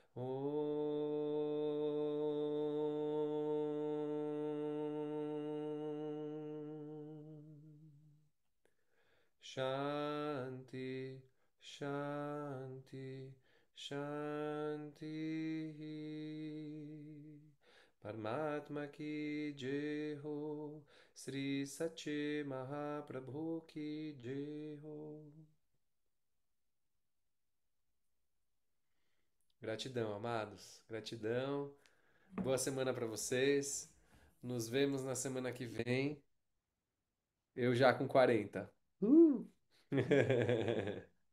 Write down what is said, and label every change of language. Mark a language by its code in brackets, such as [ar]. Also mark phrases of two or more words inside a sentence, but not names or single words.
[sa] Om Shanti, Shanti, Shanti. [hi] Paramatma ki jai ho, Sri Sache Mahaprabhu ki jai ho. [pt] Gratidão, amados. Gratidão. Boa semana para vocês. Nos vemos na semana que vem. Eu já com 40.